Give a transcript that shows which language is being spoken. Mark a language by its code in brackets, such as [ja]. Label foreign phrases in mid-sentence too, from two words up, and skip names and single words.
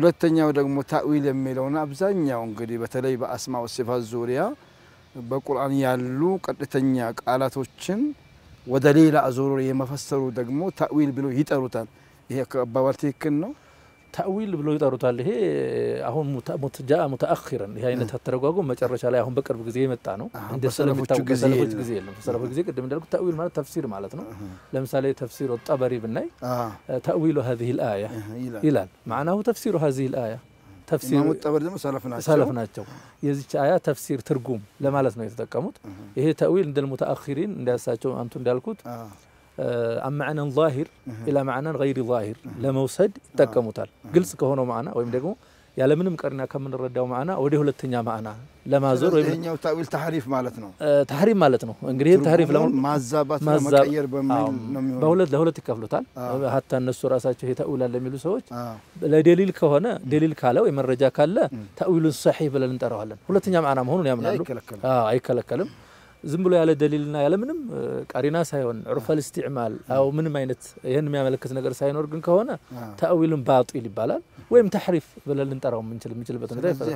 [am] ሁለተኛው ደግሞ ተأويل የሚለውና አብዛኛው እንግዲህ በተለይ በአስማኡ ሲፋት ዙሪያ በቁርአን ያሉ ቀጥተኛ ቃላቶችን ወደ ሌላ አዙሮ የመፈሰሩ ደግሞ ተأويل ብሎ ይጠሩታል። ይሄ ከአባባል ትክክል ነው። ተأويل ብሎ ይጠሩታል። ይሄ አሁን ሙተጃ ሙተአኺረን ይሄ አይነት ተተረጓጎም መጨረሻ ላይ አሁን በቅርብ ጊዜ የመጣ ነው። እንደ ሰለፎች ጊዜ የለም። ሰለፎች ጊዜ ቅድም እንዳልኩት ተأويل ማለት ተፍሲር ማለት ነው። ለምሳሌ ተፍሲር ጠበሪ ብናይ [ar] تأويل هذه الآية [am] ይላል። [ar] معناه تفسير هذه الآية [am] ተፍሲር ጠበሪ ደግሞ ሰለፍ ናቸው። የዚች አያ ተፍሲር ትርጉም ለማለት ነው የተጠቀሙት። ይሄ ተأويل እንደ ሙተአኺሪን እንዳሳቸው አንቱ እንዳልኩት [ar] عن معنى ظاهر إلى معنى غير ظاهر [am] ለመውሰድ ይጠቀሙታል። ግልጽ ከሆነው ማዕና ወይም ደግሞ ያለ ምንም ቀርና ከምንረዳው ማዕና ወደ ሁለተኛ ማዕና ለማዞር ወይም ይሄኛው ተأويل ተሕሪፍ ማለት ነው። ተሕሪፍ ማለት ነው። እንግዲህ ተሕሪፍ ማዛባት መቀየር በሚል ነው የሚሆነው። ለሁለት ይከፍሉታል። ሀታ እነሱ ራሳቸው ይሄ ተأويل አለ የሚሉ ሰዎች ለደሊል ከሆነ ደሊል ካለ ወይ መረጃ ካለ ተأويሉን ሰሒህ ብለን እንጠራዋለን። ሁለተኛ ማዕና መሆኑን ያምናሉ። አይከለከልም። ዝም ብሎ ያለ ደሊልና ያለ ምንም ቀሪና ሳይሆን [ar] عرف الاستعمال أو [am] ምንም አይነት ይሄን የሚያመለክት ነገር ሳይኖር ግን ከሆነ ተأويልን ባጢል ይባላል ወይም ተሕሪፍ ብለን ልንጠራው የምንችልበት ነገር ይፈጠራል።